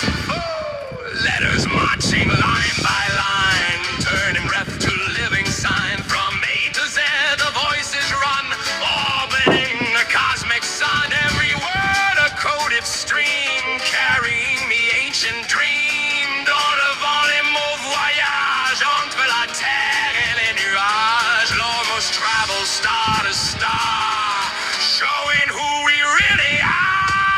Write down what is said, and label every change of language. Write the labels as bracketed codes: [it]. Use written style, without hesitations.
[en] Oh, letters marching line by line, turning breath to living sign. From A to Z, the voices run, orbiting the cosmic sun. Every word a coded stream, carrying the ancient dream. [fr] Dans le vent, les mots voyagent entre la terre et les nuages. [en] L'almost travel star to star, showing who we really are.